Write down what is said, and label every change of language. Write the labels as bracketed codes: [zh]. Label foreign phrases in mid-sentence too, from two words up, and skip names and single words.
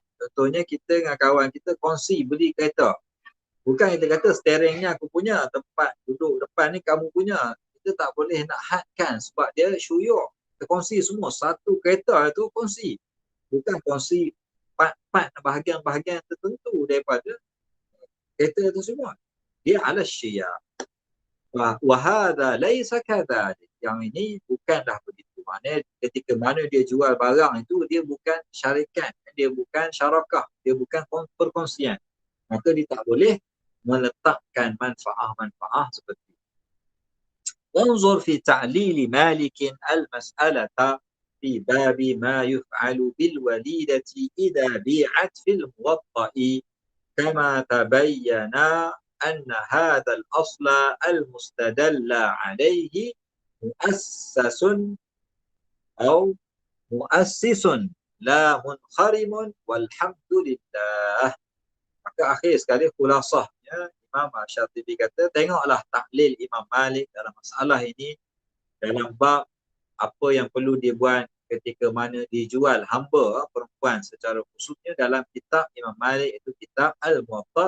[ms] Contohnya kita dengan kawan kita kongsi beli kereta. Bukan kita kata steeringnya aku punya, tempat duduk depan ni kamu punya. Kita tak boleh nak hadkan sebab dia syuyuk. Kita kongsi semua, satu kereta itu kongsi. Bukan kongsi part-part bahagian-bahagian tertentu daripada kereta itu semua. [ar] Dia على الشياع'. وهذا ليس كذلك, [ms] yang ini bukanlah begitu. Maknanya ketika mana dia jual barang itu, dia bukan syarikat, dia bukan syarakah, dia bukan perkongsian, maka dia tak boleh meletakkan manfaat seperti itu. [ar] انظر في تعليل مالك المسألة في باب ما يفعل بالوليدة إذا بيعت في الموطأ كما تبين أن هذا الأصل المستدل عليه مؤسس لا منخرم والحمد لله. [ms] Maka akhir sekali khulasahnya Imam Syatibi kata, tengoklah taklil Imam Malik dalam masalah ini, dalam bab apa yang perlu dibuat ketika mana dijual hamba perempuan secara khususnya dalam kitab Imam Malik, itu kitab Al-Muwatta'.